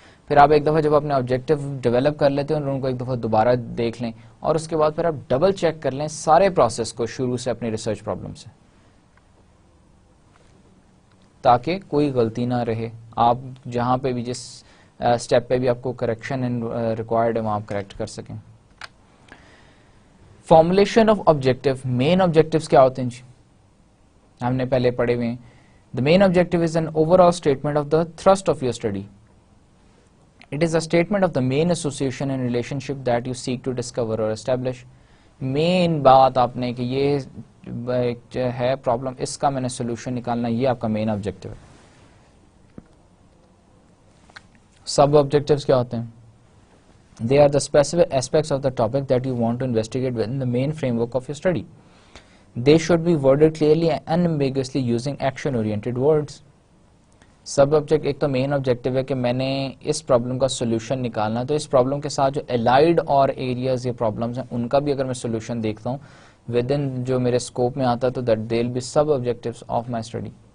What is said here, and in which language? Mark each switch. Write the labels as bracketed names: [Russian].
[Urdu] پھر آپ ایک دفعہ جب اپنے آبجیکٹیو ڈیولپ کر لیتے ہیں ان کو ایک دفعہ دوبارہ دیکھ لیں اور اس کے بعد پھر آپ ڈبل چیک کر لیں سارے پروسیس کو شروع سے اپنی ریسرچ پرابلم سے، تاکہ کوئی غلطی نہ رہے. آپ جہاں پہ بھی جس اسٹیپ پہ بھی آپ کو کریکشن ریکوائرڈ ہے وہاں آپ کریکٹ کر سکیں. Formulation of objective. Main objectives کیا ہوتے ہیں جی؟ ہم نے پہلے پڑھے ہوئے ہیں. [English] The main objective is an over all statement of the thrust of your study. It is a statement of the main association and relationship that you seek to discover or establish. [Urdu] مین بات آپ نے کہ یہ ہے پرابلم، اس کا میں نے سولوشن نکالنا، یہ آپ کا مین آبجیکٹیو ہے. سب آبجیکٹیوز کیا ہوتے ہیں؟ [English] They are the specific aspects of the topic that you want to investigate within the main framework of your study. They should be worded clearly and unambiguously using action-oriented words. [Urdu] Sub object ایک تو مین objective ہے کہ میں نے اس problem کا solution نکالنا، تو اس problem کے ساتھ جو الائڈ اور ایریاز یا پرابلمس ہیں ان کا بھی اگر میں سولوشن دیکھتا ہوں ود ان جو میرے اسکوپ میں آتا ہے تو [English] That they will be sub objectives of my study.